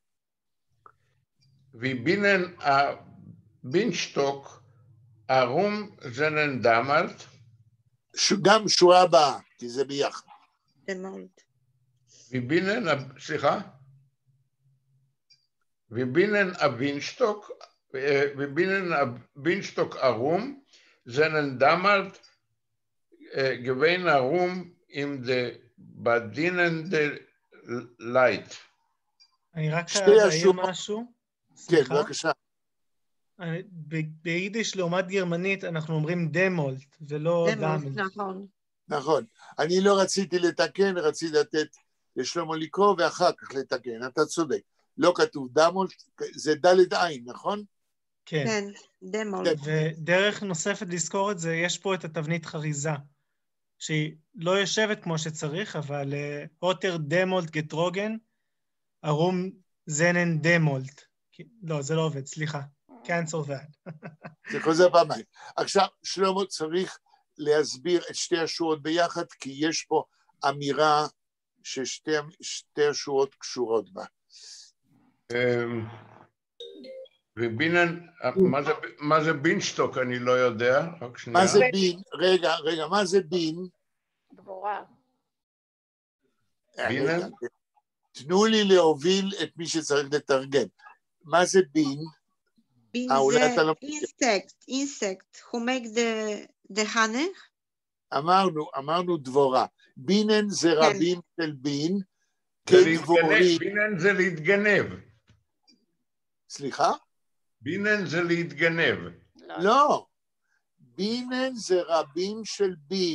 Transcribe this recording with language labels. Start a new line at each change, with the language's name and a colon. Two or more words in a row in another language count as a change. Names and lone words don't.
Yiddish: וביnnen הבינשטוק ארום זנן דמלט.
Hebrew: גם שורה הבאה, כי זה ביחד.
Yiddish: וביnnen, סליחה? וביnnen הבינשטוק ארום זנן דמלט גבין ארום עם דה בדינן דה לייט.
Hebrew: אני רק אעיר משהו. כן, בבקשה. ביידיש לעומת גרמנית אנחנו אומרים דמולט, ולא דמלט. נכון. אני לא רציתי לתקן, רציתי לתת לשלמה לקרוא ואחר כך לתקן, אתה צודק. לא כתוב דמולט, זה ד' עין, נכון? כן. כן, דמולט. ודרך נוספת לזכור את זה, יש פה את התבנית חריזה, שהיא לא יושבת כמו שצריך, אבל
Yiddish: אוטר דמולט גטרוגן, ארום זנן דמולט.
Hebrew: לא, זה לא עובד, סליחה.
English: cancel that.
Hebrew: זה חוזר פעמיים. עכשיו, שלמה צריך להסביר את שתי השורות ביחד, כי יש פה אמירה ששתי השורות קשורות בה. ובינן, מה זה בינשטוק? אני לא יודע. מה זה בין? רגע, מה זה בין? דבורה. בינן? תנו לי להוביל את מי שצריך לתרגם. מה זה בין? בין אולי אתה זה לא...
English: insect, who make the honey?
Hebrew: אמרנו דבורה. בינן זה רבים של בין, כדבורים. בינן זה להתגנב. סליחה? בינן זה להתגנב. לא. בינן זה רבים של בין.